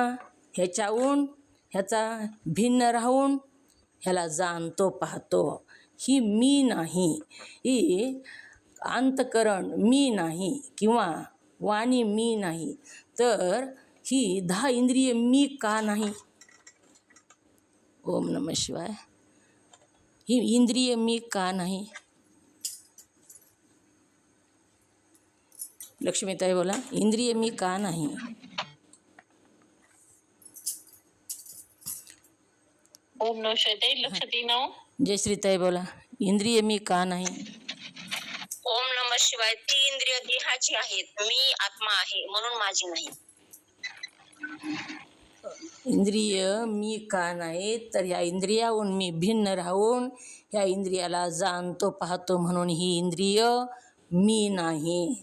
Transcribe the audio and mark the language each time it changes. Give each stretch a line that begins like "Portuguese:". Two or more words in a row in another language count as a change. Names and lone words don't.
Marathi: ह्याच्याहून ह्याचा भिन्न राहून ह्याला जाणतो पाहतो. ही मी नाही, ही अंतकरण मी नाही किंवा वाणी मी नाही. तर ही 10 इंद्रिय मी का नाही?
Sanskrit: ओम नमः शिवाय.
Marathi: ही इंद्रिय मी का नाही? लक्ष्मीताई बोला, इंद्रिय मी का नाही?
Sanskrit: ओम नमः शिवाय.
Marathi: लक्षात येईना. जयश्रीताई बोला, इंद्रिय मी का नाही?
Sanskrit: ओम नमः शिवाय.
Marathi: ती इंद्रिय देहाची आहेत, मी आत्मा आहे म्हणून माझी नाही. इंद्रिय मी का नाही? तर ह्या इंद्रियाहून मी भिन्न राहून ह्या इंद्रियाला जाणतो पाहतो म्हणून ही इंद्रिय मी नाहीत.